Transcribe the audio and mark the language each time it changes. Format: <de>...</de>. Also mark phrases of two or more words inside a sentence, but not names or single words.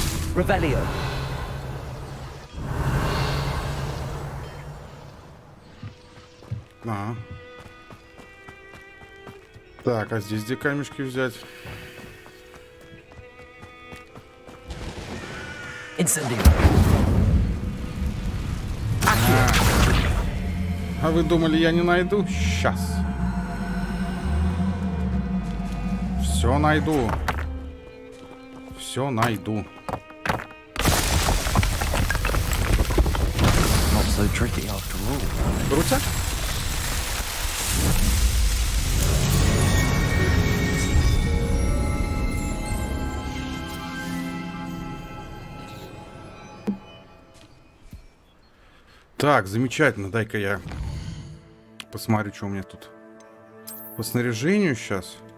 <ru>Revelio. А. Так, а здесь где камешки взять? Incendio. А вы думали, я не найду? Сейчас. Все найду. Все найду.</ru> <en>Not so tricky after all.</en> <ru>Крутяк? Так, замечательно. Дай-ка я посмотрю, что у меня тут по снаряжению сейчас.</ru>